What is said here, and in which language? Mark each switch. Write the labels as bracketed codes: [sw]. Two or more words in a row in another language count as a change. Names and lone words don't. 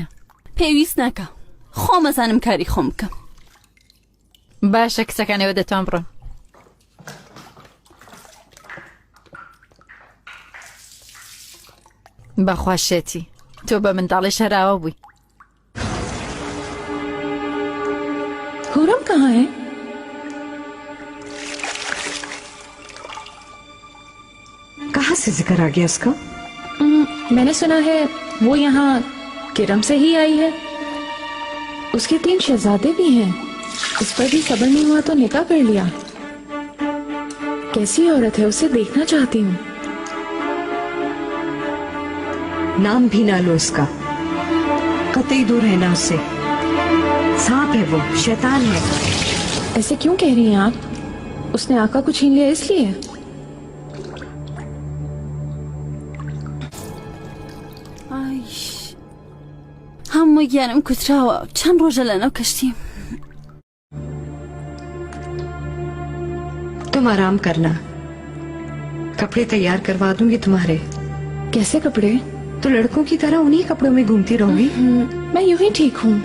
[ckb] پێویست ناکە، خۆمەزانم کاری خۆم بکەم. باشە کچەکانەوە دەتوان بڕۆن. بەخواشێتی تۆ بە منداڵی شەراوە بووی. [hi] हुरम कहाँ है? कहाँ से जिक्र आ गया उसका? मैंने सुना है वो यहाँ किरम से ही आई है। उसके 3 शहजादे भी हैं। उस पर भी सब्र नहीं हुआ तो निकाह कर लिया। कैसी औरत है, उसे देखना चाहती हूँ। नाम भी ना लो उसका। कतई दूर रहना उससे। सांप है वो, शैतान है। ऐसे क्यों कह रही हैं आप? उसने आका को छीन लिया इसलिए? [ckb] هەموو گیانم کوتراوە، چەند ڕۆژە لەناو کەشتیم. [hi] तुम आराम करना, कपड़े तैयार करवा दूंगी तुम्हारे। कैसे कपड़े? तो लड़कों की तरह उन्हीं कपड़ों में घूमती रहोगी। मैं यूं ही ठीक हूँ।